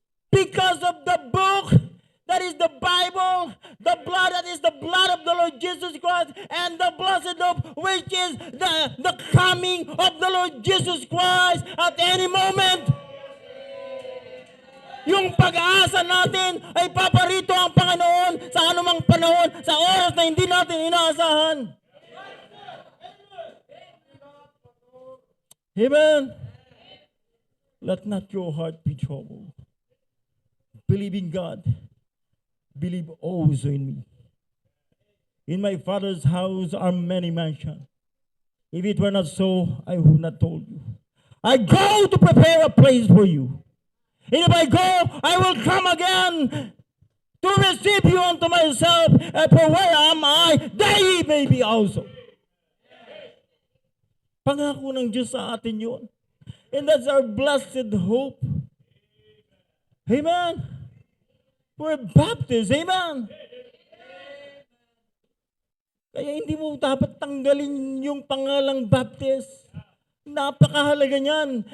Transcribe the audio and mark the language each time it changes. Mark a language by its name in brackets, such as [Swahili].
[English] Because of the book that is the Bible, the blood that is the blood of the Lord Jesus Christ, and the blessed hope which is the coming of the Lord Jesus Christ at any moment. [Filipino] Yung pag-aasa natin ay paparito ang Panginoon sa anumang panahon, sa oras na hindi natin inaasahan. [English] Amen. Let not your heart be troubled. Believe in God. Believe also in me. In my Father's house are many mansions. If it were not so, I would not told you. I go to prepare a place for you. And if I go, I will come again to receive you unto myself. And for where am I, there ye may be also. [Filipino] Pangako ng Diyos sa atin yun. [English] And that's our blessed hope. Amen. We're Baptists. Amen. [Filipino] Kaya hindi mo dapat tanggalin yung pangalang Baptist. Napakahalaga niyan.